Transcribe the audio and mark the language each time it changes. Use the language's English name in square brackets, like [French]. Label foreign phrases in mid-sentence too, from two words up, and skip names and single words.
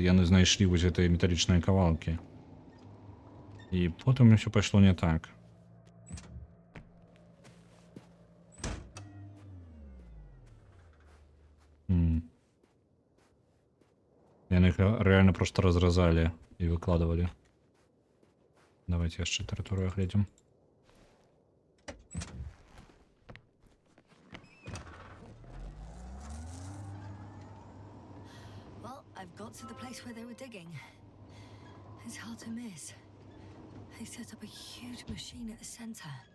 [Belarusian] Яны знайшлі вось гэтыя металічныя кавалкі. І потым усё пайшло не так. Яны іх рэальна проста разразалі і выкладывалі. Давайте яшчэ тэрыторыю агледзім. [English] Well, I've got to the place where they were digging. It's hard to miss. They set up a huge machine at the center.